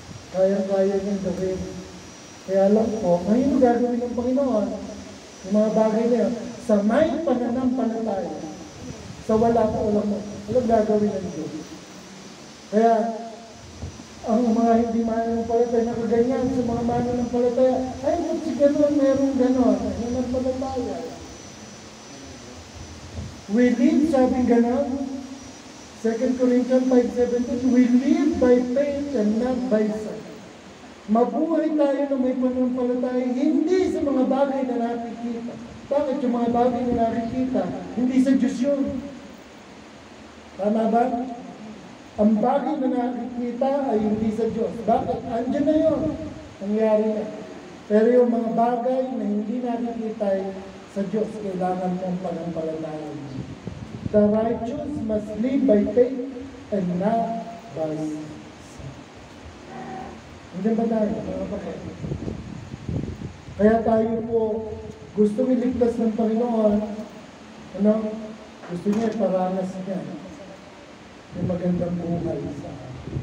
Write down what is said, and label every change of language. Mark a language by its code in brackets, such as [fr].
[tl] Kaya-kaya niyang gawin. Kaya lang po, ngayon gagawin ng Panginoon, yung mga bagay na yun, sa may pananampalataya, sa wala pa walang gagawin ng Diyos. Kaya, ang mga hindi mananampalataya na kaganyan sa mga mananampalataya, ay, si gano'n, merong gano'n, mananampalataya. [en] We live, [tl] sabi gano'n, [en] 2 Corinthians 5:17, we live by faith and not by sight. [tl] Mabuhay tayo na may pananampalataya, hindi sa mga bagay na nakikita. Bakit yung mga bagay na nakikita? Hindi sa Diyos yun. Tama ba? Ang bagay na nakikita ay hindi sa Diyos. Bakit? Andiyan na yun. Nangyari na. Pero yung mga bagay na hindi nakikita ay sa Diyos, kailangan mong panampalataya. [en] The righteous must live by faith and not by sight. [tl] Andiyan ba tayo, mga kapatid? Kaya tayo po gusto iligtas ng Panginoon. Ano? Gusto niya iparanas niya yung magandang buhay sa atin.